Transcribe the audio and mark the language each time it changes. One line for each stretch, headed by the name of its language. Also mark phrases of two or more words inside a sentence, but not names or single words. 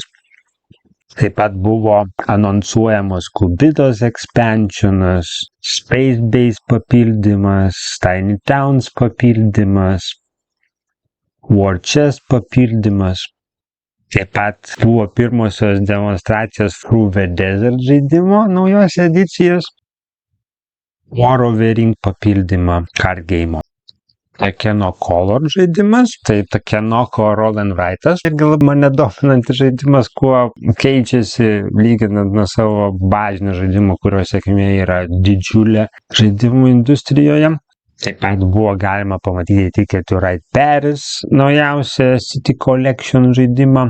Lithuanian: Taip pat buvo anonsuojamos Kubitos expansionas, Space Base papildymas, Tiny Towns papildymas, War Chest papildymas. Taip pat buvo pirmosios demonstracijos Through the Desert žaidimo naujos edicijos, War of the Ring papildymą card game'o. Takeno Color žaidimas, tai Takenoko Roll and Write'as. Irgi labai mane dominantis žaidimas, kuo keičiasi lyginant nuo savo bazinio žaidimo, kurio sėkmė yra didžiulė žaidimų industrijoje. Taip pat buvo galima pamatyti Ticket to Ride Paris, naujausią City Collection žaidimą.